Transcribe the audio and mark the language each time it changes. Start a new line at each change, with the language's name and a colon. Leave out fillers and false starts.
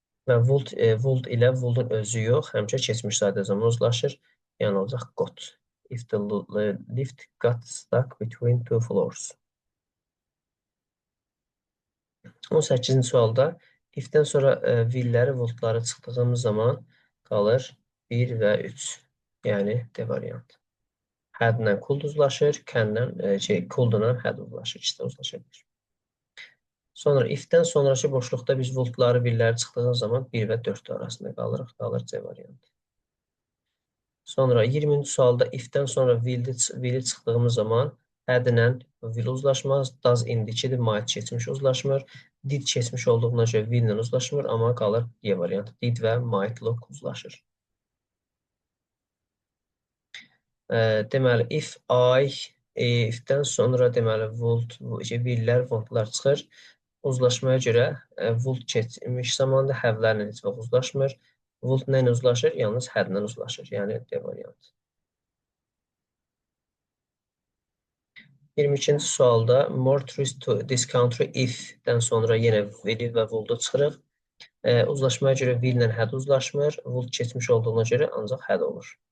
Azerbaijani: Və would ilə would-un özü yox, həmişə keçmiş sayda zaman uzlaşır. Yəni olacaq got.
English: If the lift got stuck between two floors.
Azerbaijani: 18-ci sualda if-dən sonra will-ləri, would-ları çıxdığımız zaman qalır 1 və 3. Yəni D variantı. Had-lə could uzlaşır, could-la had uzlaşır. İkisi də uzlaşa bilir. Sonra if-dən sonraki boşluqda biz would-ları, will-ləri çıxdığımız zaman 1 və 4 arasında qalırıq. Qalır C variantı. Sonra 20-ci sualda if-dən sonra will-i çıxdığımız zaman had-lə will uzlaşmaz. Does indikidir, might keçmiş uzlaşmır. Did keçmiş olduğuna görə will-lə uzlaşmır, amma qalır D variantı. Did və might look uzlaşır. Deməli, if-dən sonra deməli will-lər, want-lar çıxır. Uzlaşmaya görə would keçmiş zamanda have-lərlə heç vaxt uzlaşmır. Would nə ilə uzlaşır? Yalnız had-lə uzlaşır. Yəni D variantı. 22-ci sualda
English: more tourists to this country
Azerbaijani: if-dən sonra yenə will və would-u çıxırıq. Uzlaşmaya görə will-lə had uzlaşmır. Would keçmiş olduğuna görə ancaq had olur.